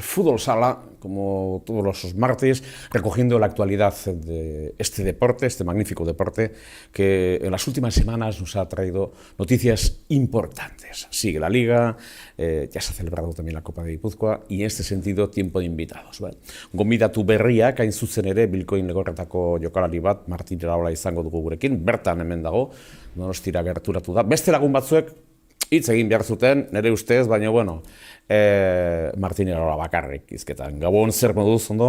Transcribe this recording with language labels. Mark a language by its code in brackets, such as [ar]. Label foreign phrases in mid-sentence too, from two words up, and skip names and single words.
[es] Fútbol Sala, como todos los martes, recogiendo la actualidad de este deporte, este magnífico deporte, que en las últimas semanas nos ha traído noticias importantes. Sigue la Liga, ya se ha celebrado también la Copa de Guipúzcoa, y en este sentido, tiempo de invitados. [eu] Gonbidatu berriak, hain zuzen ere, Bilkoin Legorretako jokalari bat, Martin Iraola izango dugu gurekin, bertan hemen dago, Donostira gerturatu da. Beste lagun batzuek, hitz egin behar zuten, nire ustez, baina, bueno, Martin Iraola bakarrik izketan. Gabon, zer moduz, ondo?